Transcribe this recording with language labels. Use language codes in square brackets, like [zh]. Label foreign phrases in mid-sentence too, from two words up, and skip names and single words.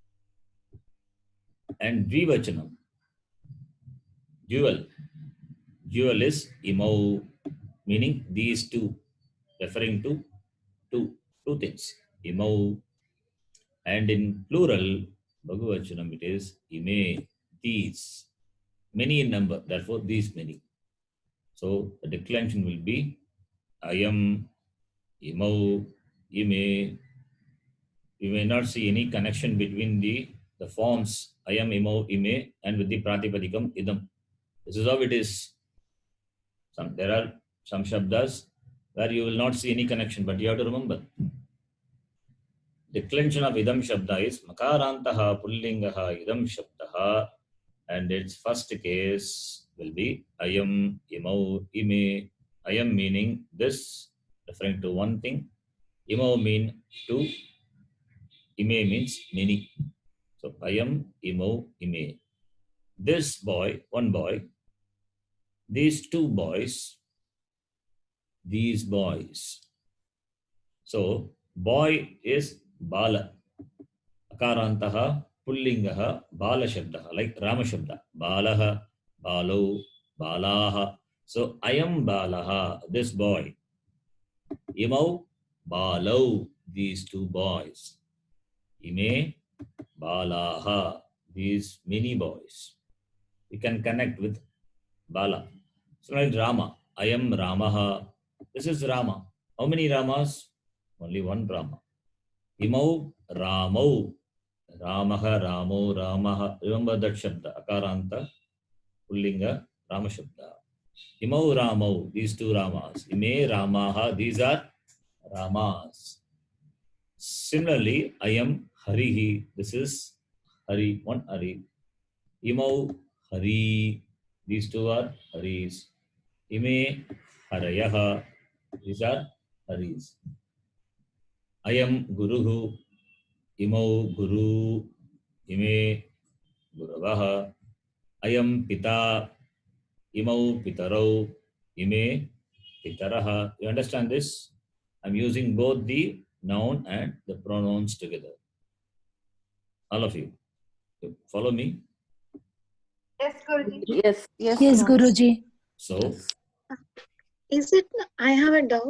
[en] And Dvivachanam, dual is imau, meaning these two, referring to two things, imau. And in plural, Bhagavachanam, it is ime, these, many in number, therefore these many. So the declension will be [sa] अयम्, इमौ, इमे. [en] You may not see any connection between the forms [sa] अयम्, इमौ, इमे [en] and with the pratipadikam idam. This is how it is. There are some shabdas where you will not see any connection, but you have to remember. Declension of idam shabda is [sa] मकारान्तः पुंलिङ्गः इदम् शब्दः, [en] and its first case will be [sa] अयम्, इमौ, इमे. [en] Ayam meaning this, referring to one thing. Imau mean two. Ime means many. [sa] So अयम्, इमौ, इमे. [en] This boy, one boy, these two boys, these boys. So boy is bala. [sa] अकारान्तः पुंलिङ्गः बाल शब्दः, [en] like Rama shabda. [sa] बालः, बालौ, बालाः. So अयम् बालः, [en] this boy. [sa] इमौ, बालौ, [en] these two boys. [sa] इमे, बालाः, [en] these many boys. We can connect with bala. So like Rama, [sa] अयम् रामः, [en] this is Rama. How many Ramas? Only one Rama. [sa] इमौ, रामौ, रामः, रामौ, रामाः. [en] Remember that [sa] शब्द, अकारान्त, पुंलिङ्ग, राम शब्द. इमौ, रामौ, [en] these two Ramas. [sa] इमे, रामाः, [en] these are Ramas. Similarly, [sa] अयम् हरिः, [en] this is Hari, one Hari. [sa] इमौ, हरी, [en] these two are Haris. [sa] इमे, हरयः, [en] these are Haris. [sa] अयम् गुरुः, इमौ गुरू, इमे गुरवः. अयम् पिता, इमौ पितरौ, इमे पितरः. [en] You understand this? I'm using both the noun and the pronouns together. All of you. Follow me? Yes, Guruji. Yes, Yes, ma'am. Guruji. So, Yes. Is it? I have a doubt.